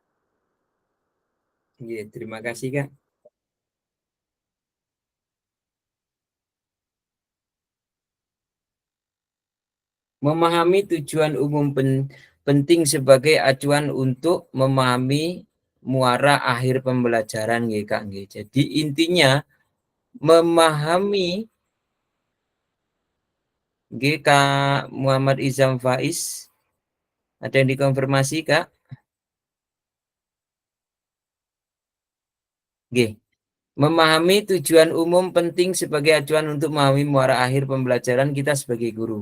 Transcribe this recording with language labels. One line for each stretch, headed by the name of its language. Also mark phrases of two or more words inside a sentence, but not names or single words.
Indonesian: Nggih, terima kasih Kak. Memahami tujuan umum penting sebagai acuan untuk memahami muara akhir pembelajaran nggih Kak nggih. Jadi intinya memahami G, Kak Muhammad Izam Faiz. Ada yang dikonfirmasi, Kak? G. Memahami tujuan umum penting sebagai acuan untuk memahami muara akhir pembelajaran kita sebagai guru.